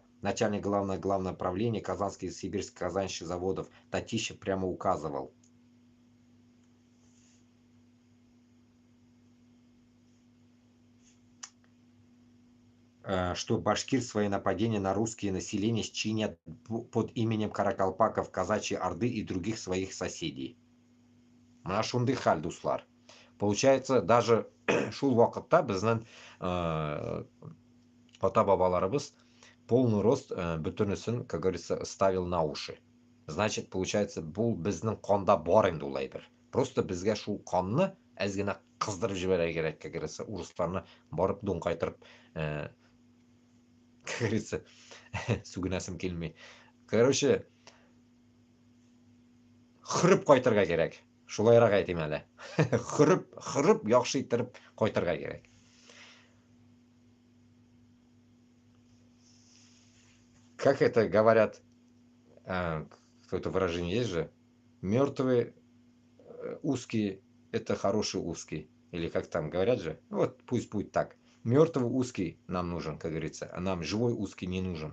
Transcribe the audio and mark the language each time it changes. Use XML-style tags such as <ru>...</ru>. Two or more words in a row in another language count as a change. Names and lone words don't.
<ru>Начальник главного правления Казанских и Сибирских казанских заводов Татищев прямо указывал, что башкир свои нападения на русские населения чинят под именем каракалпаков, казачьей орды и других своих соседей.</ru> <tt>Мына шундай хәл, дуслар. Получается, даже шул вакытта безнең ата-бабаларыбыз</tt> <ru>полный рост</ru> <tt>бөтенесен,</tt> <ru>как говорится, ставил на уши. Значит, получается,</ru> <tt>бұл безнең канда бар инде ул әйбер. Просто безгә шул канны әз генә кыздырып җибәрергә кирәк,</tt> <ru>как говорится,</ru> <tt>урысларны барып дуңкайтырып,</tt> <ru>как говорится,</ru> <tt>сүгенәсем килми. Короче, хөреп кайтырга кирәк. Шулайрак әйтим әле. Хөреп яхшы иттереп кайтырга кирәк.</tt> <ru>Как это говорят, какое-то выражение есть же, мертвые узкие это хороший узкий. Или как там говорят же, вот пусть будет так. Мертвый узкий нам нужен, как говорится, а нам живой узкий не нужен.</ru>